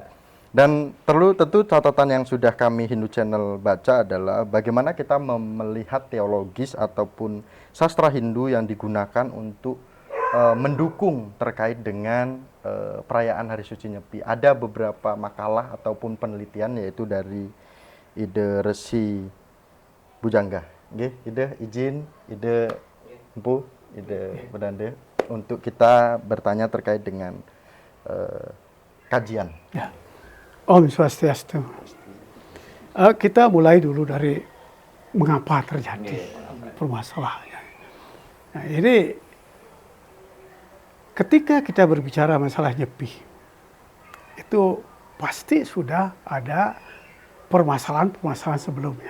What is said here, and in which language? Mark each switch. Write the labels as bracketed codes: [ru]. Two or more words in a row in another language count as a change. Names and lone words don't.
[id] Dan tentu catatan yang sudah kami Hindu Channel baca adalah bagaimana kita melihat teologis ataupun sastra Hindu yang digunakan untuk mendukung terkait dengan perayaan Hari Suci Nyepi. Ada beberapa makalah ataupun penelitian yaitu dari Ida Resi Bujangga. Nggih, Ida izin, Ida Empu, Ida Pedanda untuk kita bertanya terkait dengan kajian. Ya. [ban] Om Swastiastu. [id] Kita mulai dulu dari mengapa terjadi permasalahannya. Nah, ini ketika kita berbicara masalah nyepi, itu pasti sudah ada permasalahan-permasalahan sebelumnya.